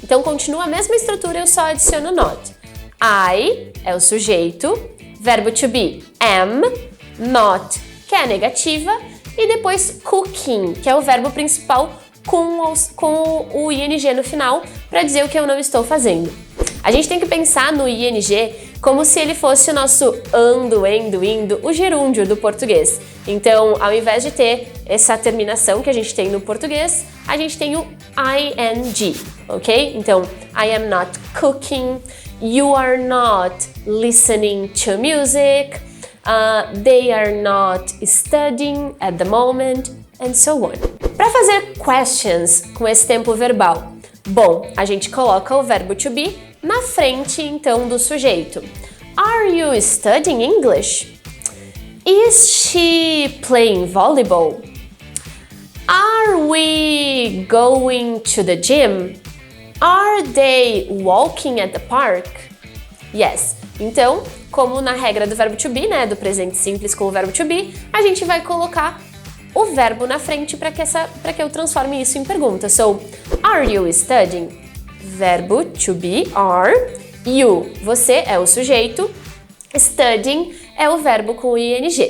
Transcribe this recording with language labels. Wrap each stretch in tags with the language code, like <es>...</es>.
<pt>Então continua a mesma estrutura, eu só adiciono not. I é o sujeito, verbo to be am, not, que é a negativa, e depois cooking, que é o verbo principal com o ing no final, para dizer o que eu não estou fazendo. A gente tem que pensar no ing como se ele fosse o nosso ando, endo, indo, o gerúndio do português. Então, ao invés de ter essa terminação que a gente tem no português, a gente tem o ing, ok?</pt> <en>Então, I am not cooking, you are not listening to music, they are not studying at the moment, and so on.</en> <pt>Para fazer questions com esse tempo verbal, bom, a gente coloca o verbo to be na frente, então, do sujeito.</pt> <en>Are you studying English? Is she playing volleyball? Are we going to the gym? Are they walking at the park? Yes.</en> <pt>Então, como na regra do verbo to be, né, do presente simples com o verbo to be, a gente vai colocar o verbo na frente para que eu transforme isso em pergunta.</pt> <en>So, are you studying? Verbo to be, are.</en> <pt>You, você é o sujeito. Studying é o verbo com ing.</pt>